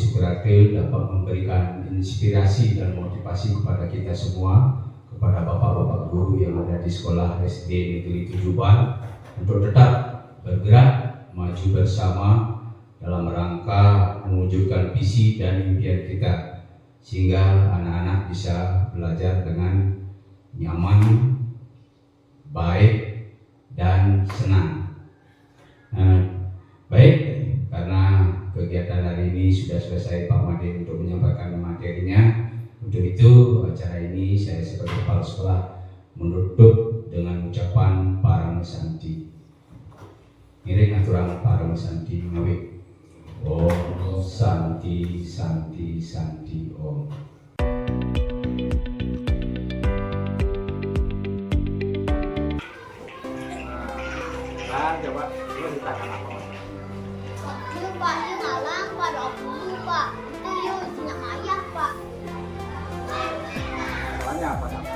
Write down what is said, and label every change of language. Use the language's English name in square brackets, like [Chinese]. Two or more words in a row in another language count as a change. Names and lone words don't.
[Indonesian] Supriyatna dapat memberikan inspirasi dan motivasi kepada kita semua, kepada bapak-bapak guru yang ada di sekolah SD Negeri Tujuban untuk tetap bergerak maju bersama dalam rangka mewujudkan visi dan impian kita, sehingga anak-anak bisa belajar dengan nyaman, baik, dan senang. Baik, karena kegiatan hari ini sudah selesai Pak Made untuk menyampaikan materinya. Untuk itu acara ini saya sebagai kepala sekolah menutup dengan ucapan Parang Santi. [Balinese] Ngiring aturan Parang Santi ngawi. [Sanskrit] Om Santi Santi Santi Om. [Indonesian] Coba ceritakan apa? Pak, dia ngalang, Pak, doa dulu, Pak. Itu dia punya ayah, Pak. Soalnya apa?